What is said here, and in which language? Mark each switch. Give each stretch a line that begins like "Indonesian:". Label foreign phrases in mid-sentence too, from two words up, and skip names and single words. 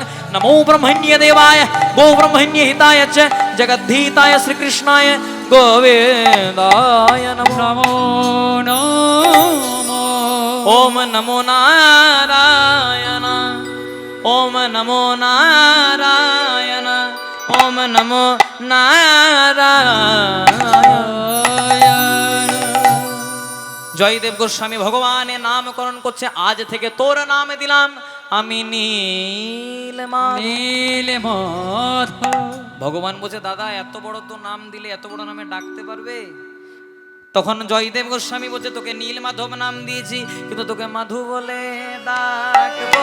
Sanskrit: नमो ब्रह्मण्य देवाय गो ब्रह्मण्य हिताय च जगद्धीताय श्री कृष्णाय गोविंदाय नमो नमो ओम नमो नारायण ओम नमो नारायण ओम नमो नारायण।
Bangla: জয়দেব গোস্বামী ভগবানের নামকরণ করছে, আজ থেকে তোর নামে দিলাম আমি নীলমাধব। নীলমাধব। ভগবান বলছে, দাদা এত বড় তো নাম দিলে এত বড় নামে ডাকতে পারবে? তখন জয়দেব গোস্বামী বলছে, তোকে নীলমাধব নাম দিয়েছি, কিন্তু তোকে মাধু বলে ডাকবো।